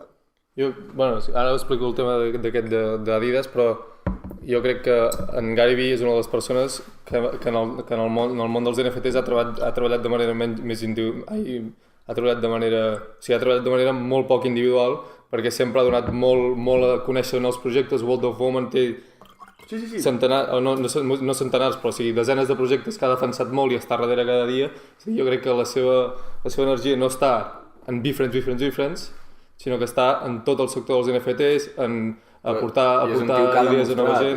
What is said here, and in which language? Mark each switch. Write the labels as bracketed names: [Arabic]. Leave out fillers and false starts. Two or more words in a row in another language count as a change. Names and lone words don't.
[Catalan] Bueno, ara explico el tema d'aquest d'Adidas, però jo crec que en Gary Vee és una de les persones que en el món dels NFTs ha treballat de manera més individual, ha treballat de manera molt poc individual, perquè sempre ha donat molt a conèixer els projectes. World of Woman té centenars, no centenars, però desenes de projectes que ha defensat molt i està darrere cada dia. Jo crec que la seva energia no està en differents, sinó que està en tot el sector dels NFTs, en aportar idees a nova gent.